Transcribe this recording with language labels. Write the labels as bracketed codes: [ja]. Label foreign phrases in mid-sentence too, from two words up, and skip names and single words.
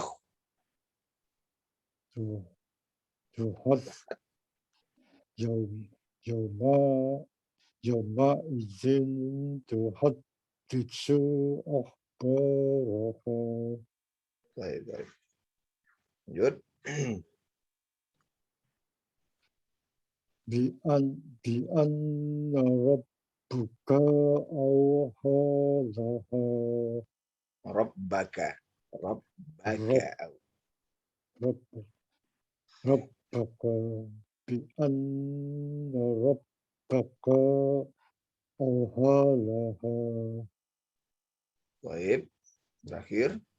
[ar] يومئذ تحدث أخبارها. [id] Baik. Lanjut. [ar] بأن ربك أوحى لها. Rabbaka بأن ربك أوحى لها. [id] Baik, terakhir.